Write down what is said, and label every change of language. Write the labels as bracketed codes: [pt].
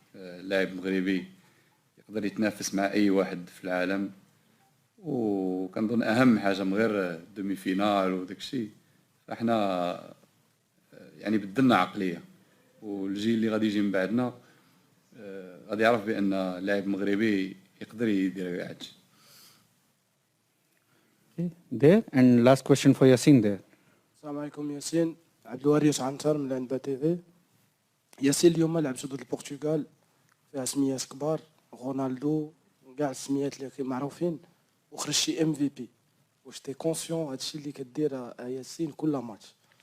[ar] اللاعب مغربي يقدر يتنافس مع اي واحد في العالم، وكنظن اهم حاجه من غير دومي فينال وداك الشيء فاحنا يعني بدلنا عقليه، والجيل اللي غادي يجي من بعدنا غادي يعرف بان اللاعب مغربي يقدر يدير كاع هادشي. [en] There and last question for Yasin there. [ar] السلام عليكم ياسين. عبد الوارث عنتر من العنبة تي في. ياسين، اليوم لعبتوا ضد البرتغال فيها سميات كبار، رونالدو كاع السميات اللي معروفين، وخرجتي MVP. واش تي كونسيون هادشي اللي كدير ياسين كل ماتش؟